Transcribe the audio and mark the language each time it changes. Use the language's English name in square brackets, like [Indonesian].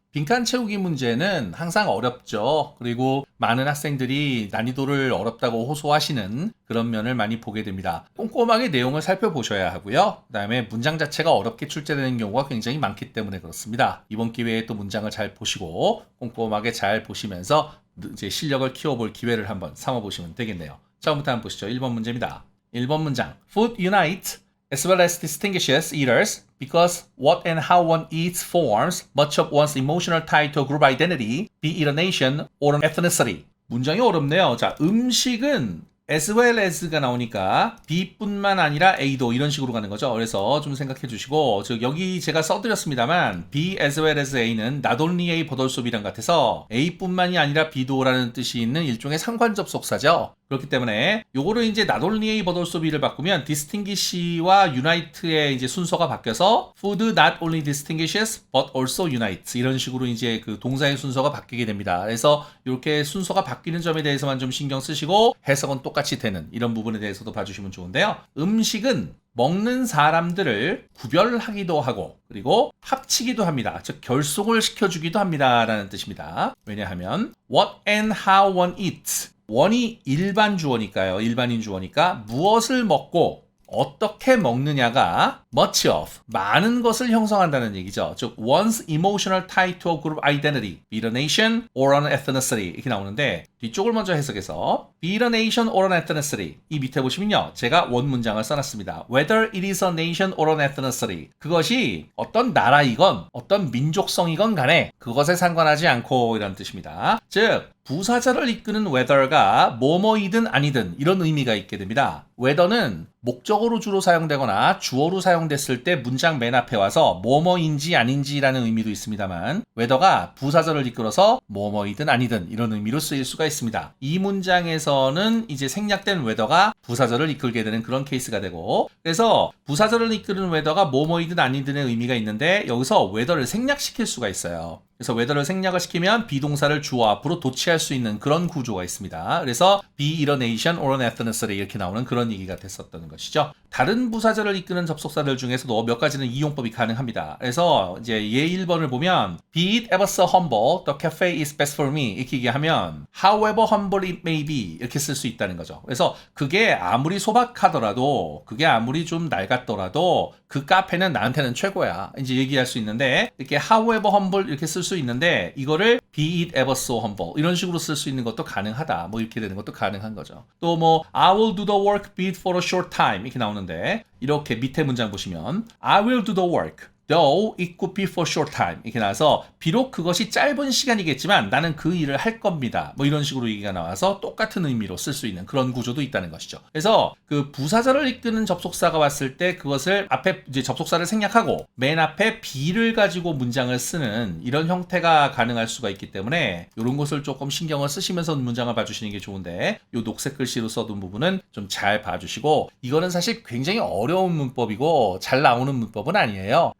[Korean] 빈칸 채우기 문제는 항상 어렵죠. 그리고 많은 학생들이 난이도를 어렵다고 호소하시는 그런 면을 많이 보게 됩니다. 꼼꼼하게 내용을 살펴보셔야 하고요. 그 다음에 문장 자체가 어렵게 출제되는 경우가 굉장히 많기 때문에 그렇습니다. 이번 기회에 또 문장을 잘 보시고 꼼꼼하게 잘 보시면서 이제 실력을 키워볼 기회를 한번 삼아보시면 되겠네요. 처음부터 한번 보시죠. 1번 문제입니다. 1번 문장. [English] Food unites as well as distinguishes eaters because what and how one eats forms much of one's emotional tie to a group identity, be it a nation or an ethnicity. [Korean] 문장이 어렵네요. 자, 음식은 as well as가 나오니까 B뿐만 아니라 A도 이런 식으로 가는 거죠. 그래서 좀 생각해 주시고, 여기 제가 써드렸습니다만 [English] B as well as A [Korean] 는 [English] not only A but also B [Korean] 랑 같아서 A뿐만이 아니라 B도라는 뜻이 있는 일종의 상관접속사죠. 그렇기 때문에 요거를 이제 [English] not only A but also B [Korean] 를 바꾸면 distinguish와 unite의 이제 순서가 바뀌어서 [English] food not only distinguishes but also unites [Korean] 이런 식으로 이제 그 동사의 순서가 바뀌게 됩니다. 그래서 이렇게 순서가 바뀌는 점에 대해서만 좀 신경 쓰시고 해석은 똑같이 되는 이런 부분에 대해서도 봐주시면 좋은데요. 음식은 먹는 사람들을 구별하기도 하고 그리고 합치기도 합니다. 즉 결속을 시켜주기도 합니다 라는 뜻입니다. 왜냐하면 [English] what and how one eats [Korean] 원이 일반 주어니까요. 일반인 주어니까 무엇을 먹고 어떻게 먹느냐가 much of, 많은 것을 형성한다는 얘기죠. 즉, [English] one's emotional tie to a group identity, be it a nation or an ethnicity [Korean] 이렇게 나오는데 뒤쪽을 먼저 해석해서 [English] be it a nation or an ethnicity [Korean] 이 밑에 보시면요. 제가 원 문장을 써놨습니다. [English] Whether it is a nation or an ethnicity [Korean] 그것이 어떤 나라이건 어떤 민족성이건 간에 그것에 상관하지 않고 이런 뜻입니다. 즉, 부사절을 이끄는 whether가 뭐뭐이든 아니든 이런 의미가 있게 됩니다. whether는 목적어로 주로 사용되거나 주어로 사용됐을 때 문장 맨 앞에 와서 뭐뭐인지 아닌지라는 의미도 있습니다만 whether가 부사절을 이끌어서 뭐뭐이든 아니든 이런 의미로 쓰일 수가 있습니다. 이 문장에서는 이제 생략된 whether가 부사절을 이끌게 되는 그런 케이스가 되고 그래서 부사절을 이끄는 whether가 뭐뭐이든 아니든의 의미가 있는데 여기서 whether를 생략시킬 수가 있어요. 그래서 whether를 생략을 시키면 비동사를 주어 앞으로 도치할 수 있는 그런 구조가 있습니다. 그래서 [English] be it a nation or an ethnicity [Korean] 이렇게 나오는 그런 얘기가 됐었던 것이죠. 다른 부사절을 이끄는 접속사들 중에서도 몇 가지는 이용법이 가능합니다. 그래서 이제 예 1번을 보면 [English] be it ever so humble, the cafe is best for me [Korean] 이렇게 얘기하면 [English] however humble it may be [Korean] 이렇게 쓸 수 있다는 거죠. 그래서 그게 아무리 소박하더라도 그게 아무리 좀 낡았더라도 그 카페는 나한테는 최고야 이제 얘기할 수 있는데 이렇게 [English] however humble [Korean] 이렇게 쓸 수 있는데 이거를 [English] be it ever so humble [Korean] 이런 식으로 쓸 수 있는 것도 가능하다 뭐 이렇게 되는 것도 가능한 거죠. 또 뭐 [English] I will do the work be it for a short time [Korean] 이렇게 나오는데 이렇게 밑에 문장 보시면 [English] I will do the work though it could be for short time [Korean] 이렇게 나와서 비록 그것이 짧은 시간이겠지만 나는 그 일을 할 겁니다. 뭐 이런 식으로 얘기가 나와서 똑같은 의미로 쓸 수 있는 그런 구조도 있다는 것이죠. 그래서 그 부사절을 이끄는 접속사가 왔을 때 그것을 앞에 이제 접속사를 생략하고 맨 앞에 be를 가지고 문장을 쓰는 이런 형태가 가능할 수가 있기 때문에 이런 것을 조금 신경을 쓰시면서 문장을 봐주시는 게 좋은데 이 녹색 글씨로 써둔 부분은 좀 잘 봐주시고 이거는 사실 굉장히 어려운 문법이고 잘 나오는 문법은 아니에요.